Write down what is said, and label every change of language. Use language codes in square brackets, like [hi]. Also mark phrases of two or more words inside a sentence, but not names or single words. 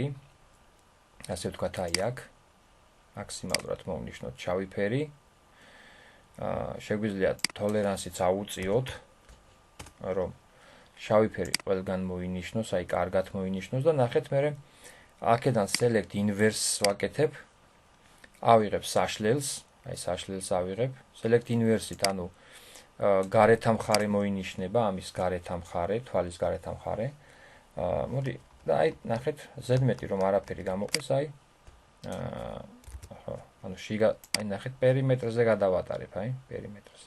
[ka] ასე ვთქვათ აი აქ. მაქსიმალურად მოვნიშნოთ შავი ფერი. შეგვიძლია tolerance-იც აუწიოთ, რომ შავი ფერი ყველგან მოინიშნოს, აი კარგად მოინიშნოს და ნახეთ მე აქედან [en] select inverse [ka] ვაკეთებ. ავიღებ საშლელს, აი საშლელს ავიღებ. [en] select inverse- [ka] ით, ანუ გარეთა მხარე მოინიშნება, ამის გარეთა მხარე, თვალის გარეთა მხარე. მოდი და აი ნახეთ Z-მეტი რომ არაფერი გამოყეს, აი ანუ შიგა, აი ნახეთ პერიმეტრზე გადავატარებ, აი პერიმეტრზე.